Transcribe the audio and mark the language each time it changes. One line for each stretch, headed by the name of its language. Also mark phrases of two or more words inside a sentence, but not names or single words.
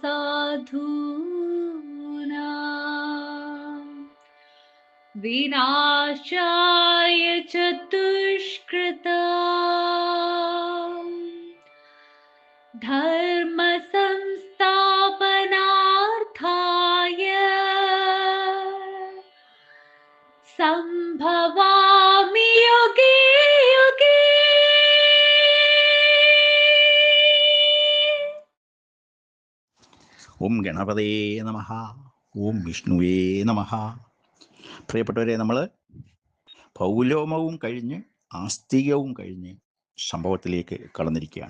Sanskrit: साधूनां, विनाशाय च दुष्कृतां, धर्म संस्थापनार्थाय संभवामि युगे युगे। ഓം ഗണപതേ നമഃ. ഓം വിഷ്ണുവേ നമഃ.
Malayalam: പ്രിയപ്പെട്ടവരെ, നമ്മൾ പൗലോമവും കഴിഞ്ഞ് ആസ്തികവും കഴിഞ്ഞ് സംഭവത്തിലേക്ക് കടന്നിരിക്കുകയാണ്.